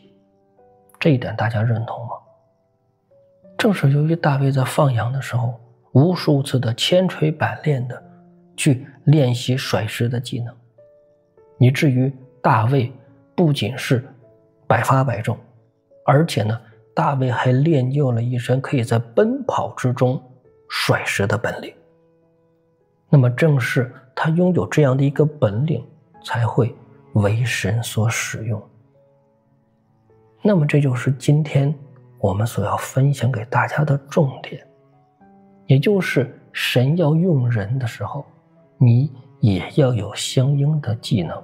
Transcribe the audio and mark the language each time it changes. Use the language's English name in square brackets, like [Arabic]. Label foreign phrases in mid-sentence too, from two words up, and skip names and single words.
[Chinese] 這一點大家認同嗎？正是由於大衛在放羊的時候無數次的千錘百煉的去練習甩石的技能，以至於大衛不僅是百發百中，而且呢，大衛還練就了一身可以在奔跑之中甩石的本領。那麼正是他擁有這樣的一個本領，才會為神所使用。那麼這就是今天我們所要分享給大家的重點，也就是神要用人的時候，你也要有相應的技能。